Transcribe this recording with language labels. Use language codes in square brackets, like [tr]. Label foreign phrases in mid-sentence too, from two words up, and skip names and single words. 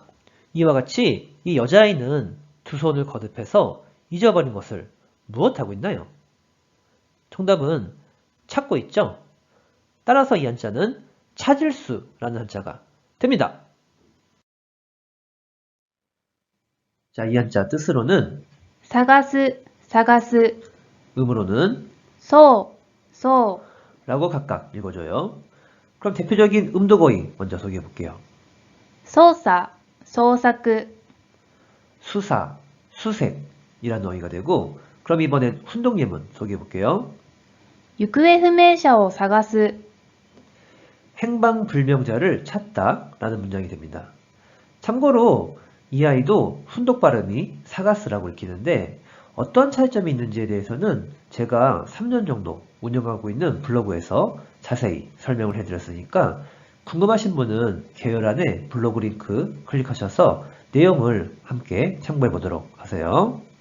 [ko] 이와 같이 이 여자아이는 두 손을 거듭해서 잊어버린 것을 무엇하고 있나요? 정답은 찾고 있죠? 따라서 이 한자는 찾을 수라는 한자가 됩니다. 자, 이 한자 뜻으로는 [ja] 探す、探す、 [ko] 음으로는 [ja] そう、そ [ko] 라고 각각 읽어줘요. 그럼 대표적인 음도거의 먼저 소개해 볼게요. [ja] う、捜査、捜索、 [ko] 수사, 수색이라는 어휘가 되고, 그럼 이번엔 훈동예문 소개해 볼게요. [ja] 行方不明者を探す、 [ko] 행방불명자를 찾다 라는 문장이 됩니다. 참고로 이 아이도 훈독 발음이 사가스라고 읽히는데 어떤 차이점이 있는지에 대해서는 제가 3년 정도 운영하고 있는 블로그에서 자세히 설명을 해드렸으니까 궁금하신 분은 개요란에 블로그 링크 클릭하셔서 내용을 함께 참고해 보도록 하세요.